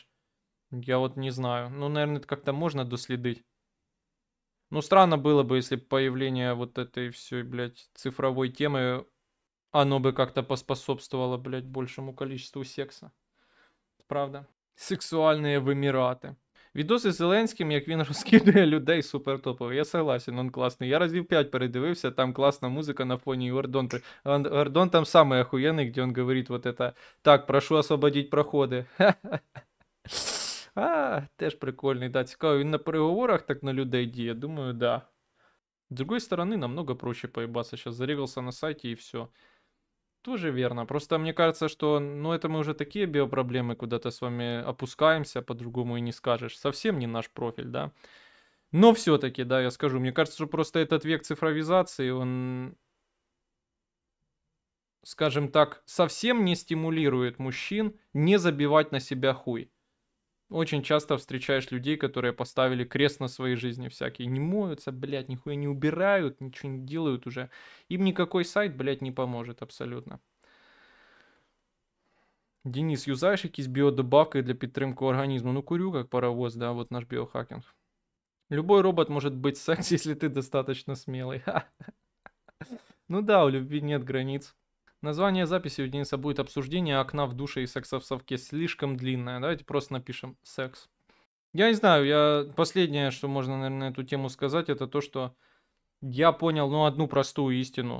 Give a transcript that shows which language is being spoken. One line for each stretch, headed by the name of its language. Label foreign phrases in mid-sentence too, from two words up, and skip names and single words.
Russian: Я вот не знаю. Ну, наверное, это как-то можно доследить. Ну, странно было бы, если появление вот этой всей, блядь, цифровой темы, оно бы как-то поспособствовало, блядь, большему количеству секса. Правда? Сексуальные вимірати.
Ukrainian: Відоси з Зеленським, як він розкидує людей, супер топовий.
Russian: Я согласен,
Ukrainian: он класний. Я разів 5 передивився, там класна музика на фоні, і Гордон там
Russian: самый охуенный, где он говорит вот это: так, прошу освободить проходи.
Ukrainian: Теж прикольний, да, цікаво, він на переговорах так на людей діє, думаю,
Russian: да. С другой стороны, намного проще поебаться, сейчас зарегался на сайте и все. Тоже верно. Просто мне кажется, что, ну, это мы уже такие биопроблемы куда-то с вами опускаемся, по-другому и не скажешь. Совсем не наш профиль, да. Но все-таки, да, я скажу, мне кажется, что просто этот век цифровизации, он, скажем так, совсем не стимулирует мужчин не забивать на себя хуй. Очень часто встречаешь людей, которые поставили крест на своей жизни всякие. Не моются, блядь, нихуя не убирают, ничего не делают уже. Им никакой сайт, блядь, не поможет абсолютно.
Ukrainian: Денис, юзаєш якісь біодебаки для підтримки організму?
Russian: Ну, курю как паровоз, да, вот наш биохакинг. Любой робот может быть секс, если ты достаточно смелый. Ну да, у любви нет границ. Название записи у Дениса будет обсуждение окна в душе и секса в совке. Слишком длинное. Давайте просто напишем секс. Я не знаю, последнее, что можно, наверное, на эту тему сказать, это то, что я понял, ну, одну простую истину.